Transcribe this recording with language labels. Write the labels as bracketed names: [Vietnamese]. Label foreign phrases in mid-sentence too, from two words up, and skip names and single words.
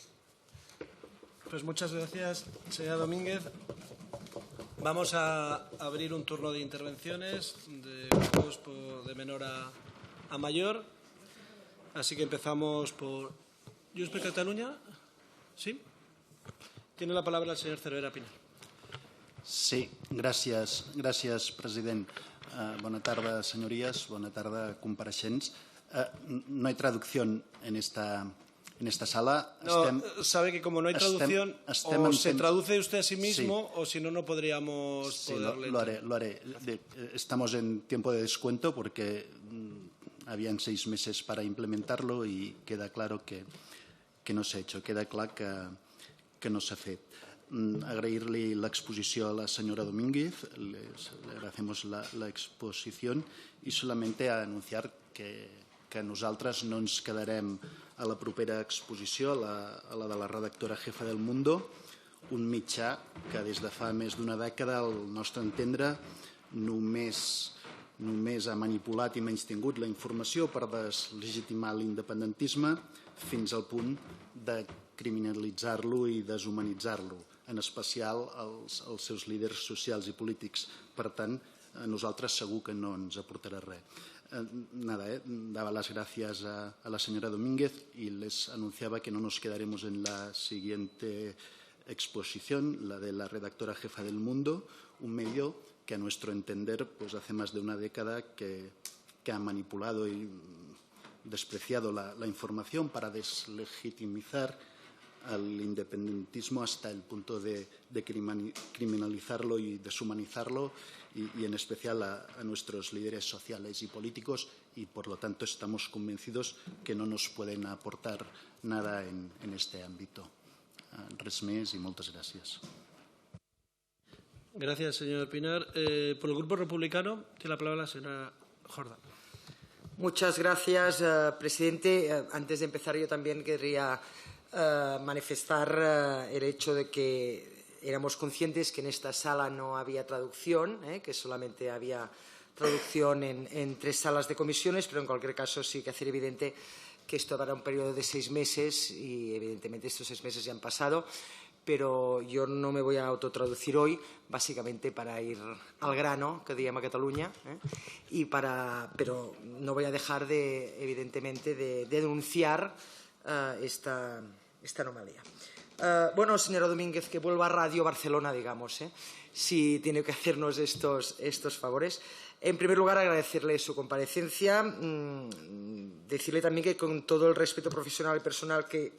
[Spanish] Pues muchas gracias, señora Domínguez. Vamos a abrir un turno de intervenciones de grupos de menor a mayor. Así que empezamos por Junts per Catalunya. ¿Sí? Tiene la palabra el señor Cervera Pinar. [Catalan] Sí, gràcies, president. Bona tarda, señorías. Bona tarda, compareixents. [Spanish] No hay traducción en esta sala. No, sabe que como no hay traducción, o se traduce usted a sí mismo, sí. O si no, no podríamos Sí, poderle. lo haré. Estamos en tiempo de descuento porque habían 6 meses para implementarlo y queda claro que no s'ha hecho, [Catalan] queda clar que no s'ha fet. Agrair-li l'exposició a la [Spanish] señora Domínguez, le agradecemos la exposición y solamente anunciar que [Catalan] nosaltres no ens quedarem a la propera exposició, a la de la redactora jefa del Mundo, un mitjà que des de fa més d'una dècada, al nostre entendre, només ha manipulat i menystingut la informació per deslegitimar l'independentisme fins al punt de criminalitzar-lo i deshumanitzar-lo, en especial els seus líders socials i polítics. Per tant, a nosaltres segur que no ens aportarà res. [Spanish] Daba las gracias a la señora Domínguez y les anunciaba que no nos quedaremos en la siguiente exposición, la de la redactora jefa del Mundo, un medio que a nuestro entender pues hace más de una década que ha manipulado y despreciado la información para deslegitimizar al independentismo hasta el punto de criminalizarlo y deshumanizarlo y en especial a nuestros líderes sociales y políticos y por lo tanto estamos convencidos que no nos pueden aportar nada en este ámbito. [Catalan] Res més [Spanish] y muchas gracias. Gracias, señor Pinar. Por el Grupo Republicano tiene la palabra la señora Jordán. Muchas gracias, presidente. Antes de empezar, yo también querría manifestar el hecho de que éramos conscientes que en esta sala no había traducción, que solamente había traducción en 3 salas de comisiones, pero en cualquier caso sí que hacer evidente que esto dará un periodo de 6 meses y evidentemente estos 6 meses ya han pasado, pero yo no me voy a autotraducir hoy, básicamente para ir al grano, [Catalan] que diem a Catalunya, [Spanish] pero no voy a dejar evidentemente de denunciar esta anomalía. Bueno, señora Domínguez, que vuelva a Radio Barcelona, digamos, si tiene que hacernos estos favores. En primer lugar, agradecerle su comparecencia, decirle también que con todo el respeto profesional y personal que